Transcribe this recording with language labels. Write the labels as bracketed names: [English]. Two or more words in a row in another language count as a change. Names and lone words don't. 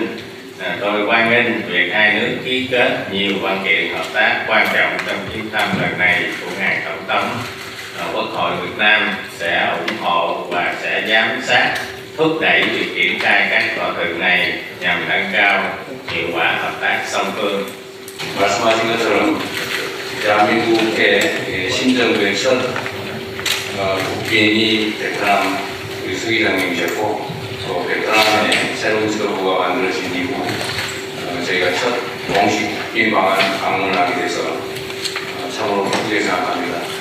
[Vietnamese] Tôi hoan nghênh việc hai nước ký kết nhiều văn kiện hợp tác quan trọng trong chuyến thăm lần này của ngài tổng thống. Quốc hội Việt Nam sẽ ủng hộ và sẽ giám sát, thúc đẩy việc triển khai các thỏa thuận này nhằm nâng cao hiệu quả hợp tác song phương. [Korean] 말씀하신 것처럼 대한민국의 신정부의 첫 국빈이 베트남 우리 수 기자님이셨고, 또 베트남의 새로운 지도부가 만들어진 이후 저희가 첫 공식 국빈 방문을 하게 돼서 참으로 기쁘게 생각합니다.